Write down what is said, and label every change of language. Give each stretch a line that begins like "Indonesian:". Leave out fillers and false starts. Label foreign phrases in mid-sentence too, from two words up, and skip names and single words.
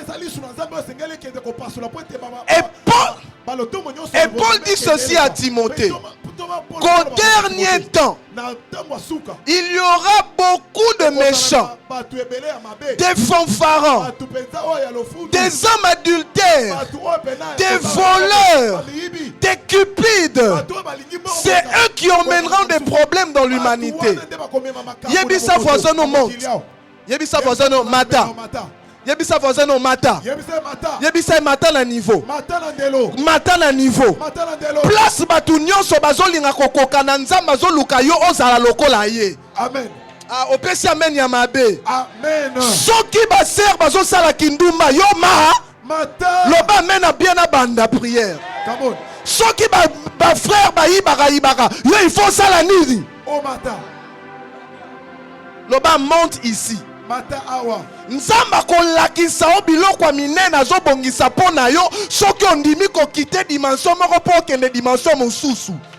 French: Et Paul dit ceci à Timothée: qu'au dernier temps, il y aura beaucoup de méchants, des fanfarons, des hommes adultères, des voleurs, des cupides. C'est eux qui emmèneront des problèmes dans l'humanité.
Lingala: Yebisa voisin
French: nous monte.
Lingala: Yebisa voisin nous mata. Yebisa voisin no mata. Yebisa mata na niveau. Mata na niveau. Place batu nyonso bazolinga kokoka na nzamba zoluka yo ozala lokola ye. Amen. Ah, opesi amen ya mabe. Amen. Soki ba ser bazo sala kindumba yo mata. Loba amen
French: a bien
Lingala: na banda prière.
English: Come on.
Lingala: Soki ba frère ba ibaka yo
French: il faut
Lingala: sala nini. Oh mata. Loba
French: monte ici.
Lingala: Mata awa. Nzamba kolakisa o biloko ya minene azobongisa mpo na yo soki ondimi kokite dimension moko mpo okende dimension mosusu.